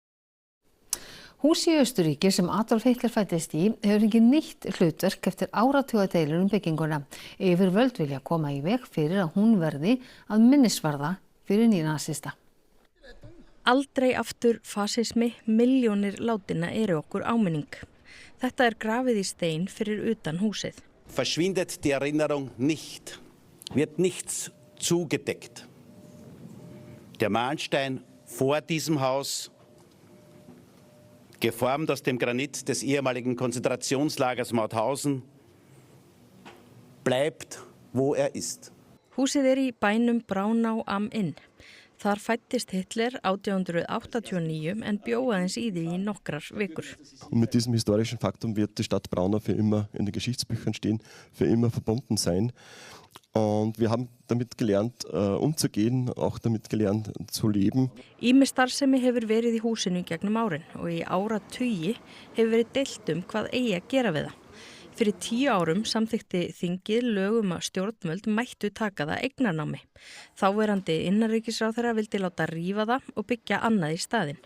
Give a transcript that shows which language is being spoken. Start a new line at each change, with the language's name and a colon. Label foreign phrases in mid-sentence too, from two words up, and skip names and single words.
Icelandic: Hús í Austurríki sem Adolf Hitler fæddist í hefur fengið nýtt hlutverk eftir áratugadeilur bygginguna. Yfirvöld vilja koma í veg fyrir að hún verði að minnisvarða fyrir nýnasista. Aldrei aftur fasismi, milljónir látinna eru okkur áminning. Þetta grafið í stein fyrir utan húsið.
German: Verschwindet die Erinnerung nicht, wird nichts zugedeckt. Der Mahnstein vor diesem Haus, geformt aus dem Granit des ehemaligen Konzentrationslagers Mauthausen, bleibt, wo ist.
Icelandic: Húsið í bænum Braunau am Inn. Þar fættist Hitler 1889 en bjó aðeins í því í nokkrar vikur.
German: Und mit diesem historischen Faktum wird die Stadt Braunau für immer in den Geschichtsbüchern stehen, für immer verbunden sein. Und wir haben damit gelernt, umzugehen, auch damit gelernt zu leben.
Icelandic: Ýmis starfsemi hefur verið í húsinu gegnum árin og í áratugi hefur verið deilt hvað eigi að gera við það. Fyrir 10 árum samþykkti þingið lög að stjórnvöld mættu taka það eignarnámi. Þáverandi innanríkisráðherra vildi láta rífa það og byggja annað í staðinn.